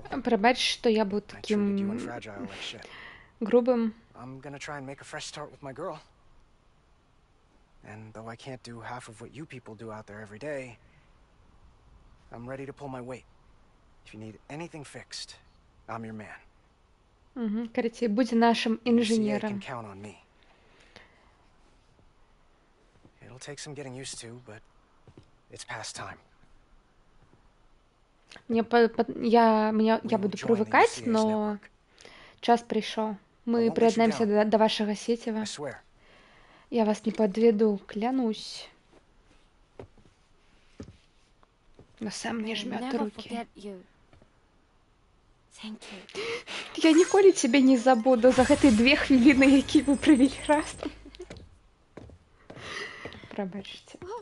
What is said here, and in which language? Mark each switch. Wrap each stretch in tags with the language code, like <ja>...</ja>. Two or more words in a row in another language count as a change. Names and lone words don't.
<be>Прабач, што я быў</be> <en>I treated you and</en> <be>такім</be> <en>Fragile like shit.</en> <be>грубым.</be> <en>I'm gonna try and make a fresh start with my girl. And though I can't do half of what you people do out there every day, I'm ready to pull my weight. If you need anything fixed, I'm your man.</en> <be>Карацей, будзе нашым</be> <en>CA can</en> <be>інжынерам.</be> <en>count on me. It'll take some getting used to, but it's past time.</en> <be>Я буду прывыкаць, но час прыйшоў. Мы прыяднаемся да вашага сеціва.</be> <en>I swear.</en> <ru>Я вас не подведу, клянусь. Но сам не</ru> <en>I'll</en> <ru>жмет</ru> <en>never</en> <ru>руки.</ru> <en>forget you. Thank you.</en> <be>Я ніколі цябе не забуду за гэтыя 2 хвіліны, які вы правялі разам. Прабачце.</be>